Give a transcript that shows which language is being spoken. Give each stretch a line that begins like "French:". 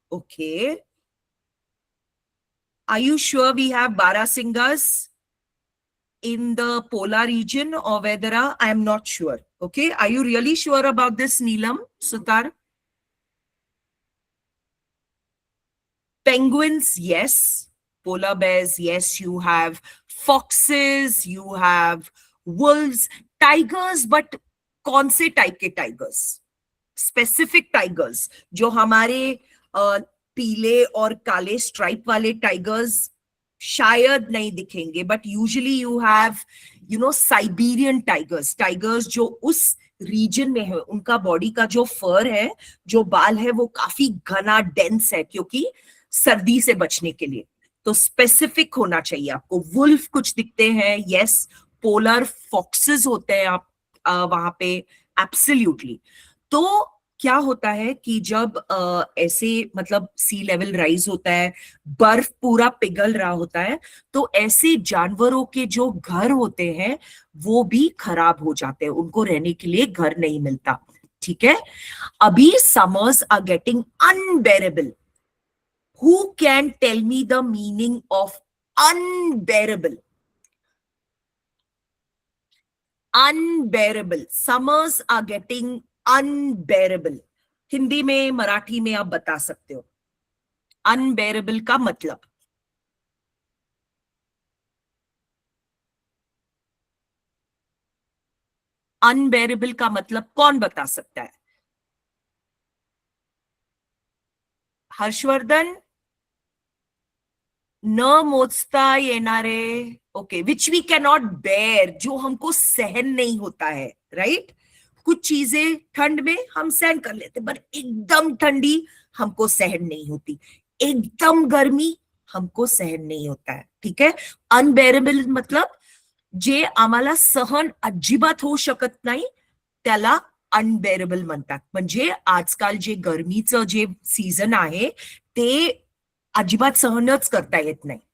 English: Okay, are you sure we have Barasingas in the polar region or whether I am not sure? Okay, are you really sure about this, Neelam, Sutar? Penguins, yes. Polar bears, yes. You have foxes, you have wolves. Tigers, but
Hindi: कौन से type के tigers? Specific tigers जो हमारे पीले और काले stripe वाले tigers शायद नहीं दिखेंगे,
English: but usually you have Siberian tigers
Hindi: जो उस रीजन में है. उनका बॉडी का जो फर है, जो बाल है, वो काफी घना डेंस है क्योंकि सर्दी से बचने के लिए. तो स्पेसिफिक होना चाहिए आपको. वुल्फ कुछ दिखते हैं, यस. पोलर फॉक्सेस होते हैं आप वहां पे, एब्सोल्युटली. तो क्या होता है कि जब ऐसे मतलब सी लेवल राइज होता है, बर्फ पूरा पिघल रहा होता है, तो ऐसे जानवरों के जो घर होते हैं वो भी खराब हो जाते हैं, उनको रहने के लिए घर नहीं मिलता. ठीक है, अभी
English: Summers are getting unbearable. Who can tell me the meaning of unbearable? Unbearable. Summers are getting unbearable.
Hindi: Hindi में, मराठी में आप बता सकते हो unbearable का मतलब. unbearable का मतलब कौन बता सकता है? हर्षवर्धन?
Marathi: न मोचता येणारे.
English: okay, which we can not bear,
Hindi: जो हमको सहन नहीं होता है. राइट, कुछ चीजें ठंड में हम सहन कर लेते, पर एकदम ठंडी हमको सहन नहीं होती, एकदम गर्मी हमको सहन नहीं होता है.
Marathi: ठीक है, अनबेरेबल मतलब जे आम्हाला सहन अजिबात होऊ शकत नाही त्याला अनबेरेबल म्हणतात. म्हणजे आजकाल जे गरमीचं जे सीझन आहे ते अजिबात सहनच करता येत नाही.